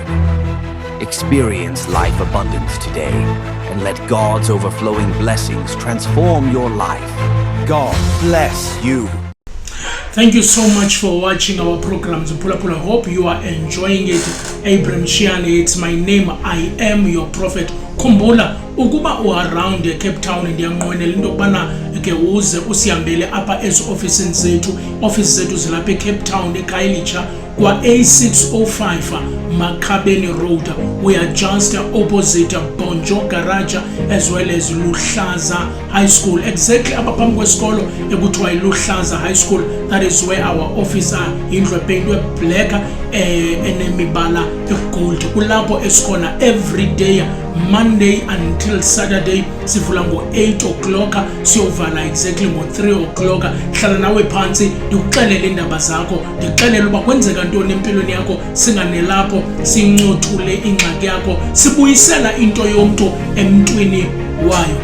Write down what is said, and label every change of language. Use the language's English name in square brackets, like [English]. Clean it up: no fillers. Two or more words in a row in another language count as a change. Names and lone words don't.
[English] Experience life abundance today and let God's overflowing blessings transform your life. God bless you. Thank you so much for watching our programs. I hope you are enjoying it. Abraham Shiani, it's my name. I am your prophet. [Xhosa] Khumbula ukuba uaround Cape Town ndiyanqwenela into kubana ke uze usihambele apha offices zethu zilapha eCape Town eKhayelitsha kwa A605 Makhabeni Road. [English] We are just opposite Bonjo Garage as well as Luhlaza High School, exactly [Xhosa] apha kwesikolo ekuthiwa [English] Luhlaza High School. That is where our office are. [Xhosa] Indlu ependwe black enemibala egold. Kulapho esikhona [English] every day Monday until Saturday [Xhosa] sivula ngo-8 o'clock siyovala exactly ngo-3 o'clock. Hlala nawe phansi ndikuxelele indaba zakho, ndikuxelele uba kwenzeka ntoni empilweni yakho, singanelapho sincothule ingxaki yakho, sibuyisela into yomntu emntwini wayo.